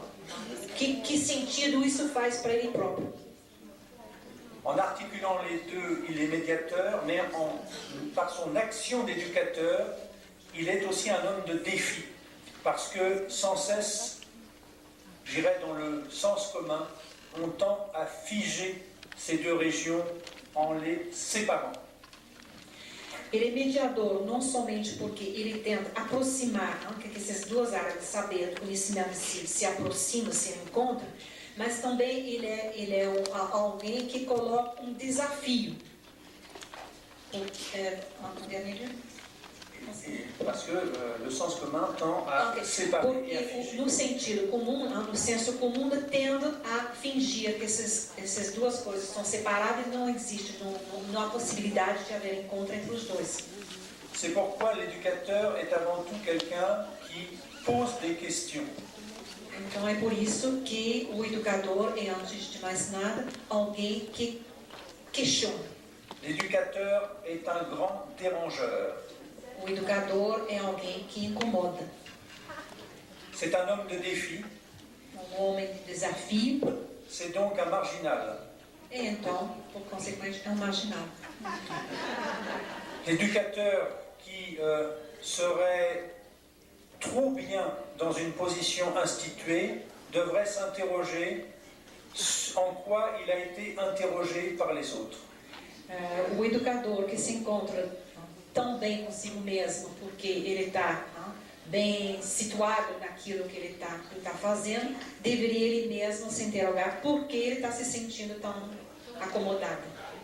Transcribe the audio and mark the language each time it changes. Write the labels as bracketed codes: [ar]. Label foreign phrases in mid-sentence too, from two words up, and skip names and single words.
[pt] Que sentido isso faz para ele próprio? [fr] En articulant les deux, il est médiateur, mais par son action d'éducateur, il est aussi un homme de défi. Parce que sans cesse, j'irais dans le sens commun, on tend à figer ces deux régions en les séparant. [pt] Ele é mediador não somente porque ele tenta aproximar, que essas duas áreas de saber e conhecimento se aproximam, se encontram, mas também ele é alguém que coloca um desafio. [fr] Parce que le sens commun tend à séparer [pt] porque, [fr] et à figer. [pt] no sentido comum, no senso comum, tende a fingir que essas duas coisas estão separadas e não existe, não há possibilidade de haver encontro entre os dois. [fr] C'est pourquoi l'éducateur est avant tout quelqu'un qui pose des questions. [pt] Então é por isso que o educador é, antes de mais nada, alguém que questiona. [fr] L'éducateur est un grand dérangeur. [pt] O educador é alguém que incomoda. [fr] C'est un homme de défi. [pt] Homem de desafio. [fr] C'est donc un marginal. [pt] E então, por consequente, é um marginal. [fr] L'éducateur qui serait trop bien dans une position instituée devrait s'interroger en quoi il a été interrogé par les autres. [pt] O educador que se encontra tão bem consigo mesmo, porque ele está bem situado naquilo que ele está fazendo, deveria ele mesmo se interrogar por que ele está se sentindo tão acomodado.